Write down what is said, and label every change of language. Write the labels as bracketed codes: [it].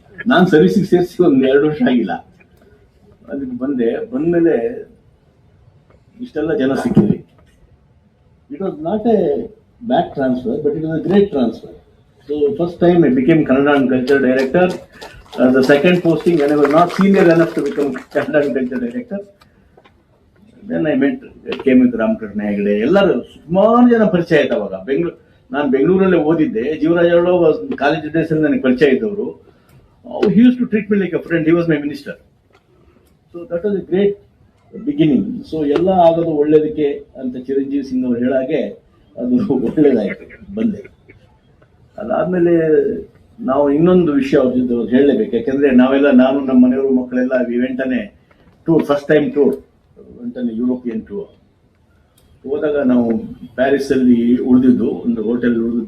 [kn] ನಾನು ಸರ್ವಿಸಿಗೆ ಸೇರಿಸಿ ಒಂದು 2 ವರ್ಷ ಆಗಿಲ್ಲ. ಅದಕ್ಕೆ ಬಂದ್ಮೇಲೆ ಇಷ್ಟೆಲ್ಲ ಜನ ಸಿಕ್ಕಿದ್ವಿ. [en] It was not a back transfer, but it was a great transfer. So first time I became Kannada and culture director. The second posting when I was not senior enough to become Kannada and culture director. Then I met [kn] KM Ramakrishna Hegde, ಎಲ್ಲರೂ ಸುಮಾರು ಜನ ಪರಿಚಯ ಆಯ್ತು ಅವಾಗ. ನಾನು ಬೆಂಗಳೂರಲ್ಲೇ ಓದಿದ್ದೆ. Jeevaraj college days ಅಲ್ಲಿ ನನಗೆ ಪರಿಚಯ ಇದ್ದವರು. [en] he used to treat me like a friend. He was my minister. So that was a great beginning. [kn] So ಎಲ್ಲ ಆಗೋದು ಒಳ್ಳೇದಕ್ಕೆ ಅಂತ ಚಿರಂಜೀವಿ ಸಿಂಗ್ ಅವರು ಹೇಳಾಗೆ ಅದು ಒಳ್ಳೇದಾಯ್ತು, ಬಂದೆ. ಅದಾದ್ಮೇಲೆ ನಾವು ಇನ್ನೊಂದು ವಿಷಯ ಅವ್ರ ಜೊತೆ ಹೇಳಲೇಬೇಕು. ಯಾಕಂದ್ರೆ ನಾನು ನಮ್ಮ ಮನೆಯವರು ಮಕ್ಕಳೆಲ್ಲ ಇವೆಂಟನೆ tour, first time tour, European tour ಹೋದಾಗ ನಾವು ಪ್ಯಾರಿಸ್ ಅಲ್ಲಿ ಉಳಿದಿದ್ದು, ಒಂದು ಹೋಟೆಲ್ ಉಳಿದು.